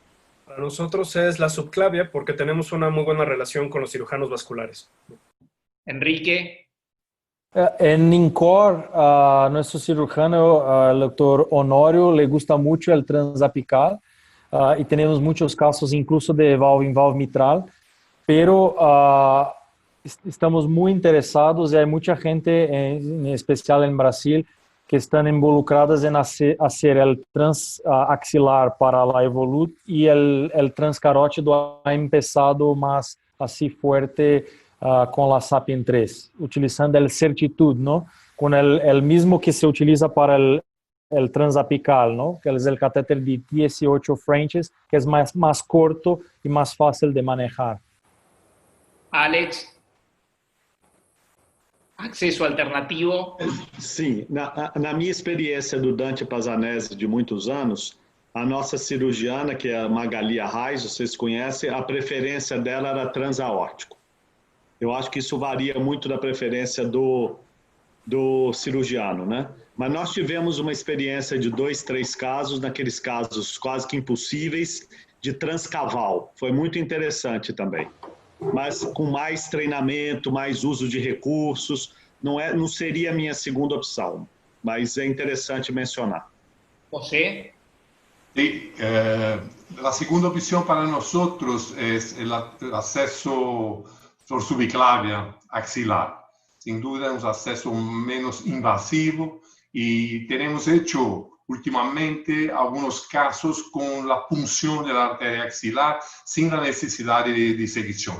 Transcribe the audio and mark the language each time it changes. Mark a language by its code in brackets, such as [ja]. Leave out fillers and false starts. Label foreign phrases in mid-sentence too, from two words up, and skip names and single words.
[es] Para nosotros es la subclavia porque tenemos una muy buena relación con los cirujanos vasculares. Enrique. En INCOR, nuestro cirujano, el doctor Honorio, le gusta mucho el transapical y tenemos muchos casos incluso de valve-in-valve mitral, pero estamos muy interesados y hay mucha gente, en especial en Brasil, que están involucradas en hacer el transaxilar para la Evolut y el transcarótido ha empezado más así fuerte con la Sapien 3, utilizando el Certitude, ¿no? Con el mismo que se utiliza para el transapical, ¿no? Que es el catéter de 18 Frenches, que es más corto y más fácil de manejar. [pt] Alex. Accesso alternativo? Sim, na minha experiência do Dante Pazanese de muitos anos, a nossa cirurgiana, que é a Magali Arraes, vocês conhecem, a preferência dela era transaórtico. Eu acho que isso varia muito da preferência do cirurgiano, né? Mas nós tivemos uma experiência de 2, 3 casos, naqueles casos quase que impossíveis, de transcaval. Foi muito interessante também. Mas com mais treinamento, mais uso de recursos, não seria a minha segunda opção, mas é interessante mencionar. [es] José? Sí, la segunda opción para nosotros es el acceso por subclavia axilar. Sin duda es un acceso menos invasivo y tenemos hecho últimamente algunos casos con la punción de la arteria axilar sin la necesidad de disección.